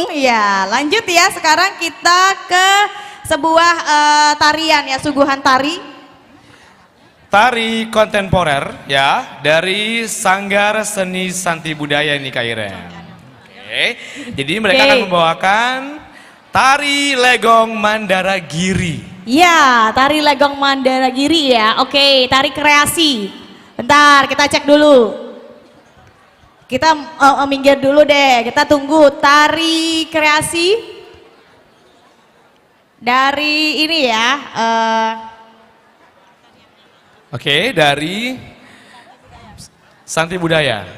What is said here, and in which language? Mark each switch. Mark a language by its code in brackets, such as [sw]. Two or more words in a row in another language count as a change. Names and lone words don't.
[id] Iya, lanjut ya. Sekarang kita ke sebuah tarian ya, suguhan tari. Tari kontemporer ya dari Sanggar Seni Santi Budaya ini Kak Iren. Oke, jadi mereka akan membawakan tari legong Mandaragiri. Ya, tari legong Mandaragiri ya. Oke, tari kreasi. Bentar, kita cek dulu. Kita minggir dulu deh. Kita tunggu tari kreasi dari ini ya. Oke, dari Santi Budaya.